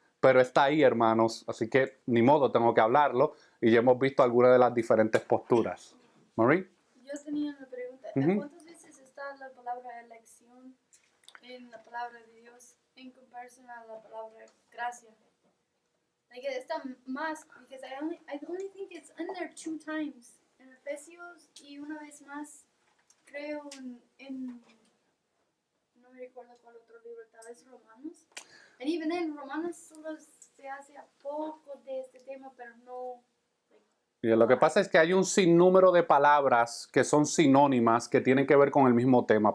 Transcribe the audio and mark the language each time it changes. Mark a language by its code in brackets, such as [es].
[es] Pero está ahí, hermanos, así que ni modo, tengo que hablarlo. Y ya hemos visto algunas de las diferentes posturas. ¿Marie? Yo tenía una pregunta. ¿Cuántas veces está la palabra elección en la palabra de Dios en comparación a la palabra gracia? [en] Like, [es] está más, [en] because I only think it's in there 2 times. [es] En Efesios y una vez más, creo en no me recuerdo cuál otro libro, tal vez Romanos. [en] And even then, [es] Romanos solo se hace a poco de este tema, pero no... Y lo que pasa es que hay un sinnúmero de palabras que son sinónimas que tienen que ver con el mismo tema.